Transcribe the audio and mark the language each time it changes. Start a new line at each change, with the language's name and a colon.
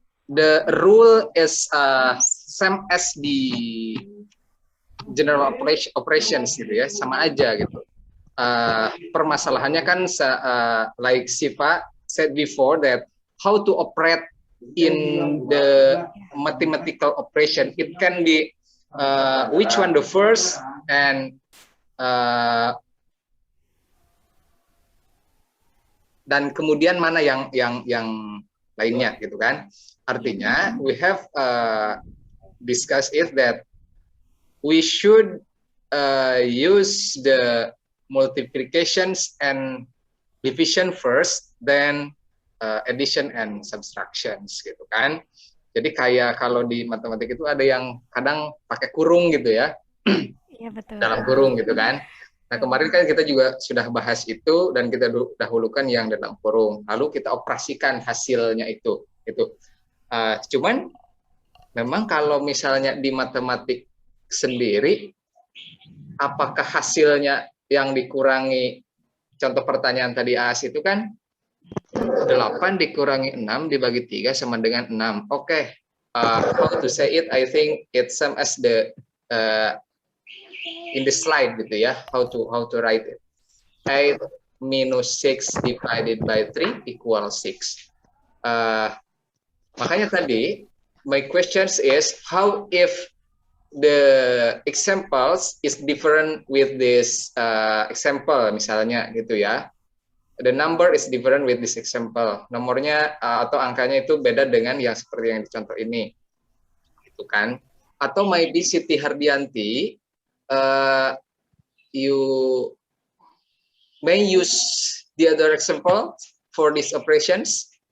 English: The rule is same as the general operations
Indonesian: gitu ya, sama aja gitu. Permasalahannya kan
English: like Siva said before that how to operate in the mathematical operation. It can be which one the first and
Indonesian: dan kemudian mana yang lainnya gitu kan.
English: Artinya we have discussed it that we should use the multiplications and division first, then addition and subtractions
Indonesian: gitu kan. Jadi kayak kalau di matematik itu ada yang kadang pakai kurung gitu ya. Iya betul. Dalam kurung gitu kan. Nah, kemarin kan kita juga sudah bahas itu dan kita dahulukan yang dalam kurung. Lalu kita operasikan hasilnya itu. Cuman memang kalau misalnya di matematik sendiri, apakah hasilnya yang dikurangi, contoh pertanyaan tadi AS itu kan 8 dikurangi 6 dibagi 3 sama dengan 6.
English: Oke, how to say it? I think it's same as the in the slide
Indonesian: gitu ya,
English: how to write it. 8 minus 6 divided by 3 equal 6.
Indonesian: Makanya tadi
English: my questions is how if the examples is different with this example
Indonesian: misalnya gitu ya.
English: The number is different with this example.
Indonesian: Nomornya atau angkanya itu beda dengan yang seperti yang dicontoh ini. Gitu kan.
English: Atau maybe Siti Hardianti you may use the other example for these operations.